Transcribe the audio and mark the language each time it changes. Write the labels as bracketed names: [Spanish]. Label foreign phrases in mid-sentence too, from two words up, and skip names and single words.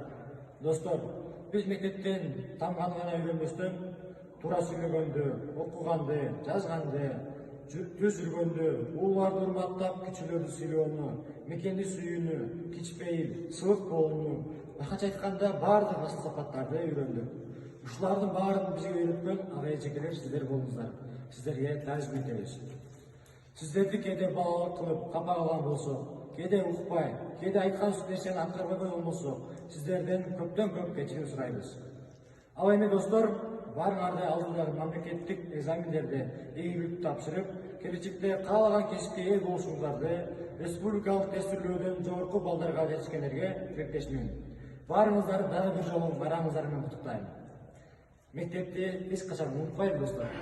[Kyrgyz] Достор, биз мектептен тамганы гана үйрөнбөстөн, туура сүйлөгөндү, окуганды, жазганды, түз жүргөндү, ууларды урматтап, кичүүлөрдү сүйлөөнү, мекенди сүйүүнү, кичпейил, сылык болууну, башкача айтканда баардык асыл сапаттарды үйрөндүк. Ушулардын баарын бизге үйрөткөн ага эжекелер сиздер болдуңуздар. Сиздерге таазим этебиз. [Kazakh] Сіздерді кейде балалық қылып қапа қалған болсақ, кейде ұқпай, кейде айтқан нәрсені атқармай қойған болсақ, сіздерден көптен көп кешірім сұраймыз. [Kyrgyz] Ал эми достор, барыңарды алдыдағы мемлекеттік экзамендерде ийгиликтүү тапшырып, келечекте каалаган кесипке ээ болушуңарды республикалык тестилөөдөн жогорку балдарга жетишкендерге тилектешмин. Барыңыздарды дагы бир жолу байрамыңыздар менен куттуктайм. Мектепти эч качан унутпайлы достор.